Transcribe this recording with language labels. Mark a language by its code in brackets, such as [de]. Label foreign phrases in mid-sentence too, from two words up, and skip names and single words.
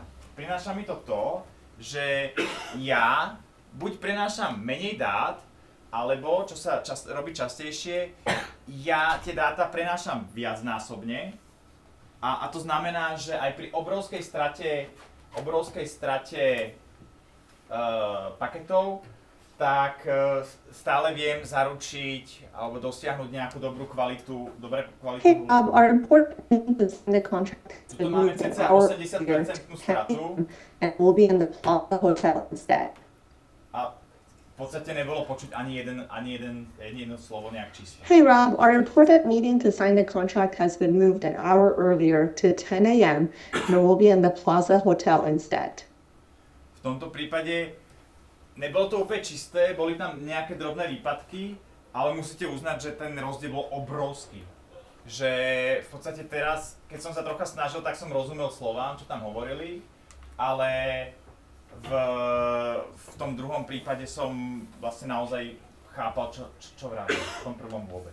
[sk] Prináša mi to, že ja buď prenášam menej dát, alebo, čo sa robí častejšie, ja tie dáta prenášam viacnásobne. A to znamená, že aj pri obrovskej strate paketov, tak stále viem zaručiť alebo dosiahnuť nejakú dobrú kvalitu [en] Our important things in the contract [sk] Tuto máme cca 80% stratu. [en] and we'll be in the hotel instead. [sk] A podstate nebolo počuť ani jedno slovo nejak číslo. [en] Hey Rob, our important meeting to sign the contract has been moved an hour earlier to 10 a.m. and it will be in the Plaza Hotel instead. [sk] V tomto prípade nebolo to úplne čisté, boli tam nejaké drobné výpadky, ale musíte uznať, že ten rozdiel bol obrovský. Že v podstate teraz, keď som sa trocha snažil, tak som rozumel slovám, čo tam hovorili, ale v tom druhom prípade som vlastne naozaj chápal, čo vravím, v tom prvom vôbec.